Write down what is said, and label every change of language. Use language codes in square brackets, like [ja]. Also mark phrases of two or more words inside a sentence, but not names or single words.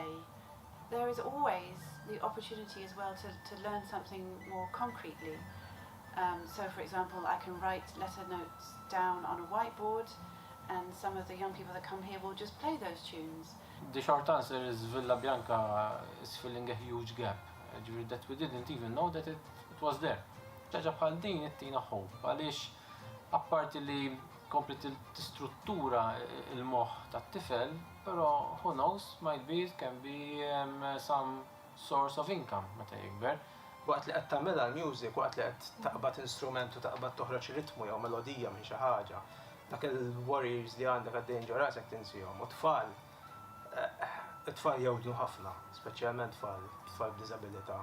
[en] There is always the opportunity as well to learn something more concretely. So for example, I can write letter notes down on a whiteboard, and some of the young people that come here will just play those tunes. The short answer is Villa Bianca is filling a huge gap that we didn't even know that it was there. [mt] ċaġa bħal din jittina hope, għaliex apparti li kompli t-struttura il-moħ tat-tifel, [en] pero who knows, might be, it can be some source of income [mt] meta jikber. Waqt li qed tagħmilha l-music, waqt li qed taqbad instrument u taqbad toħroġ ritmu jew melodija minn xi ħaġa, dak il-warriors li għandek għaddejn ġo rasek tinsihom. U tfal jgħudu ħafna, speċjalment tfal b'diżabilità.